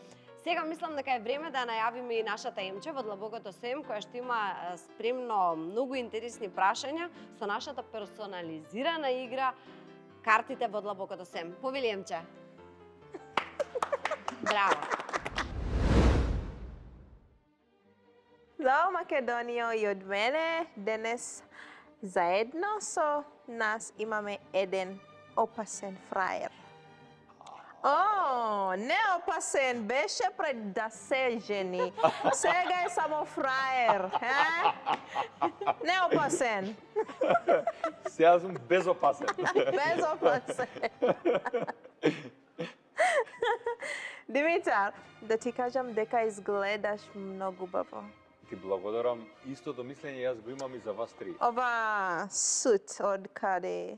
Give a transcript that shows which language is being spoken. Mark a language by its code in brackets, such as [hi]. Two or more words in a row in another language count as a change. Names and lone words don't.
[mk] Сега мислам дека е време да најавиме и нашата Емче во Длабокото Сем, која што има спремно многу интересни прашања со нашата персонализирана игра Картите во Длабокото Сем. Повели Емче. Браво. Zdravo Makedonijo i od mene. Danes zajedno so nas imame jedan opasen frajer. O, neopasen, beše pred da se ženi. Сега je samo frajer. Neopasen, Сега сум безопасен. bezopasen. Димитар, да ти кажам дека изгледаш много баво. Ти благодарам. Истото мислење јас го имам и за вас три. Ова сут од каде?